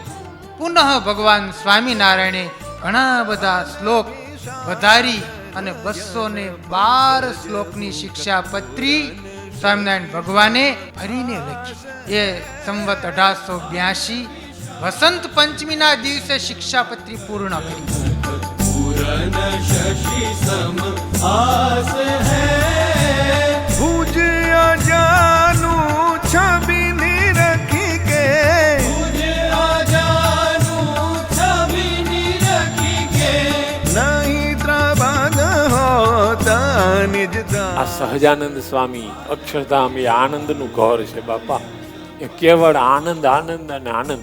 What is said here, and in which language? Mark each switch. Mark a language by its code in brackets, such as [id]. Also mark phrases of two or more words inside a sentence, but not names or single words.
[gu] પુનઃ ભગવાન સ્વામિનારાયણે ઘણા બધા શ્લોક વધારી અને 212 શ્લોકની શિક્ષાપત્રી સ્વામિનારાયણ ભગવાને હરિને લખી. એ સંવત 1882 વસંત પંચમીના દિવસે શિક્ષાપત્રી પૂર્ણ કરી. [hi] पूरन शशि सम आस है पूज्य जानू छवि निरखी के [gu] આ સહજાનંદ સ્વામી અક્ષરધામ એ આનંદનું ઘર છે બાપા. એ કેવળ આનંદ આનંદ અને આનંદ.